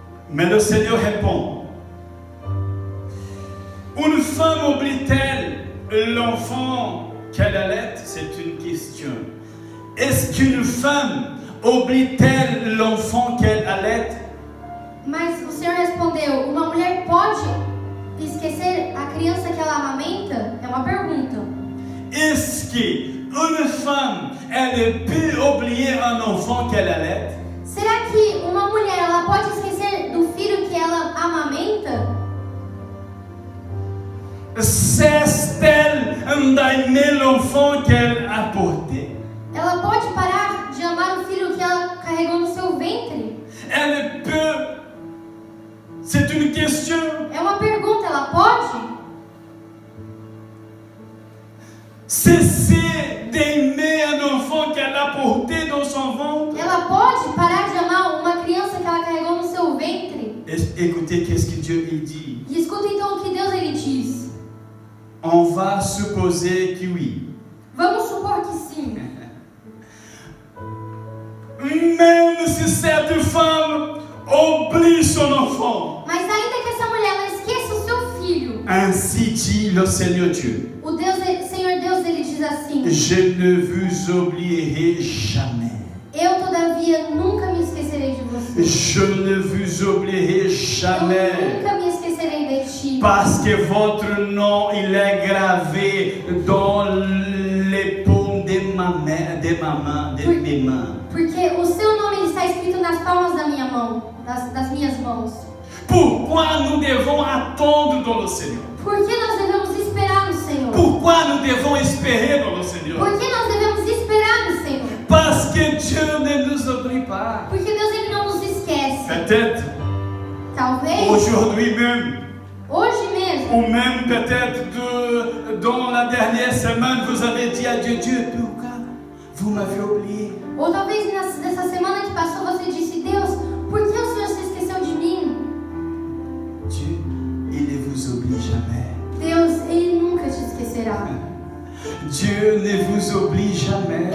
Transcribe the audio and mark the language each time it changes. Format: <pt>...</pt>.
<fr>Mais le Seigneur répond: une femme oublie-t-elle l'enfant qu'elle allait? C'est une question. Est-ce qu'une femme oublie-t-elle l'enfant qu'elle allait?</fr> <pt>Mas o Senhor respondeu: uma mulher pode esquecer a criança que ela amamenta? É uma pergunta.</pt> <fr>Est-ce qu'une femme, elle peut oublier un enfant qu'elle allait?</fr> <pt>Será que uma mulher ela pode esquecer do filho que ela amamenta?</pt> <fr>Cesse-t-elle d'aimer l'enfant qu'elle a porté?</fr> <pt>Ela pode parar de amar o filho que ela carregou no seu ventre?</pt> <fr>Elle peut. C'est une question.</fr> <pt>É uma pergunta, ela pode?</pt> <fr>Cesser d'aimer un enfant qu'elle a porté dans son ventre.</fr> <pt>Ela pode parar de amar uma criança que ela carregou no seu ventre?</pt> <fr>Écoutez, qu'est-ce que Dieu il dit.</fr> <pt>E escuta então o que Deus ele diz.</pt> <fr>On va supposer que oui.</fr> <pt>Vamos supor que sim.</pt> <fr>Même si cette femme oublie son enfant.</fr> <pt>Mas ainda que essa mulher ela esqueça o seu filho,</pt> <fr>Ainsi dit le Seigneur Dieu.</fr> <pt>o Senhor Deus ele diz assim:</pt> <fr>Je ne vous oublierai jamais.</fr> <pt>eu todavia nunca me esquecerei de você.</pt> <fr>Je ne vous oublierai</fr> <pt>Eu</pt> <fr>jamais.</fr> <pt>nunca me esquecerei de ti.</pt> <fr>Parce que votre nom, il est gravé dans les paumes de ma main, de mes mains.</fr> <pt>Porque o seu nome ele está escrito nas palmas da minha mão, das minhas mãos.</pt> <fr>Pourquoi nous devons attendre dans le Seigneur?</fr> <pt>Por que nós devemos esperar no Senhor?</pt> <fr>Pourquoi nous devons espérer dans le Seigneur?</fr> <pt>Por que nós devemos esperar no Senhor?</pt> <fr>Parce que Dieu ne nous oublie pas.</fr> <pt>Porque Deus ele não nos esquece.</pt> <fr>Peut-être</fr> <pt>Talvez</pt> <fr>aujourd'hui même,</fr> <pt>hoje mesmo,</pt> <fr>ou même peut-être dans la dernière semaine, vous avez dit à Dieu, Dieu, pourquoi vous m'avez oublié?</fr> <pt>ou talvez nessa semana que passou você disse: Deus, por que o Senhor se esqueceu de mim?</pt> <fr>Dieu, il ne vous oublie jamais.</fr> <pt>Deus, ele nunca te esquecerá.</pt> <fr>Dieu ne vous oublie jamais.</fr>